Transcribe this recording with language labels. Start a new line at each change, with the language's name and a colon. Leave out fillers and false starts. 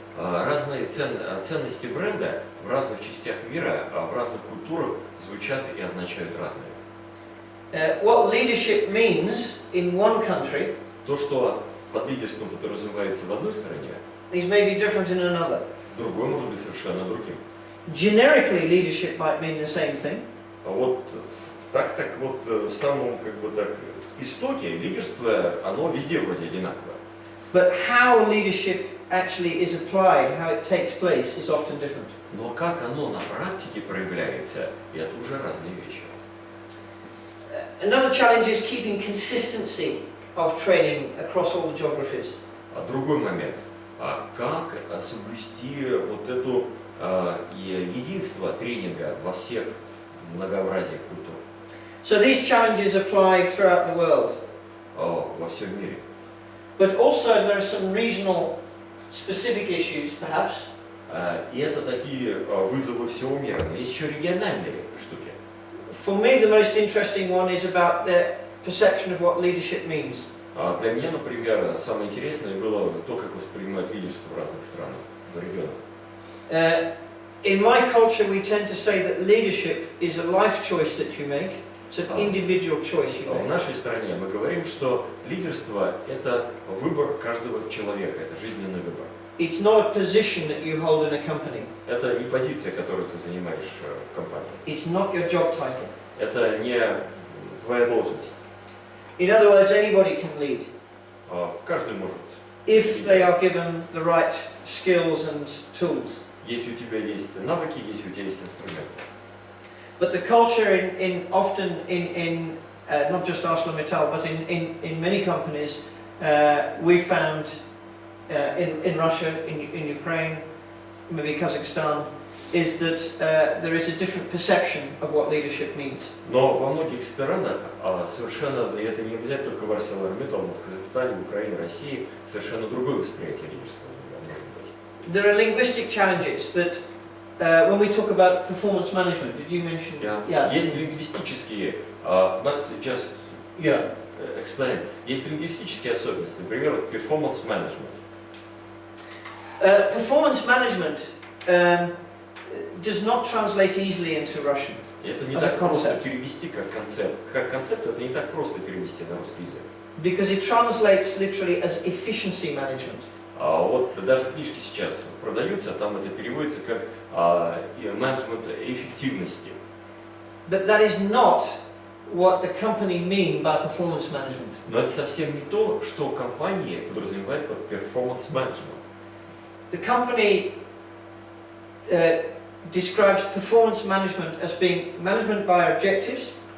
Russian: Разные ценности бренда в разных частях мира, в разных культурах звучат и означают разные.
English: What leadership means in one country
Russian: То, что под лидерством подразумевается в одной стране,
English: is maybe different in another.
Russian: другой может быть совершенно другим.
English: Generically, leadership might mean the same thing.
Russian: А вот так вот в самом как бы так истоке лидерство, оно везде вроде одинаковое.
English: But how leadership actually is applied, how it takes place, is often different.
Russian: Но как оно на практике проявляется, это уже разные вещи.
English: Another challenge is keeping consistency of training across all the geographies.
Russian: Другой момент. Как соблюсти вот эту единство тренинга во всех многообразиях культур?
English: So these challenges apply throughout the world.
Russian: Во всем мире.
English: But also there are some regional specific issues, perhaps.
Russian: И это такие вызовы всего мира. Но есть еще региональные штуки.
English: For me, the most interesting one is about the perception of what leadership means.
Russian: Для меня, например, самое интересное было то, как воспринимают лидерство в разных странах, в регионах.
English: In my culture, we tend to say that leadership is a life choice that you make. It's an individual choice you
Russian: В
English: make.
Russian: нашей стране мы говорим, что лидерство – это выбор каждого человека, это жизненный выбор.
English: It's not a position that you hold in a company.
Russian: Это не позиция, которую ты занимаешь в компании.
English: It's not your job title.
Russian: Это не твоя должность.
English: In other words, anybody can lead
Russian: Каждый может.
English: if they are given the right skills and tools.
Russian: Если у тебя есть навыки, если у тебя есть инструменты.
English: But the culture often in not just ArcelorMittal, but in many companies, we found in Russia, in Ukraine, maybe Kazakhstan, is that there is a different perception of what leadership means.
Russian: Но во многих странах совершенно, и это не обязательно только в ArcelorMittal, но в Казахстане, в Украине, России, совершенно другое восприятие лидерства может быть.
English: There are linguistic challenges that when we talk about performance management, did you mention? Yeah.
Russian: Есть лингвистические,
English: but just Yeah. explain.
Russian: Есть лингвистические особенности, например, performance management.
English: Performance management does not translate easily into Russian.
Russian: И это не
English: As a
Russian: так просто
English: concept.
Russian: перевести как концепт. Как концепт это не так просто перевести на русский язык.
English: Because it translates literally as efficiency management.
Russian: Вот даже книжки сейчас продаются, там это переводится как менеджмент эффективности.
English: But that is not what the company mean by performance management.
Russian: Но это совсем не то, что компания подразумевает под performance management.
English: The company describes performance management as being management by objectives.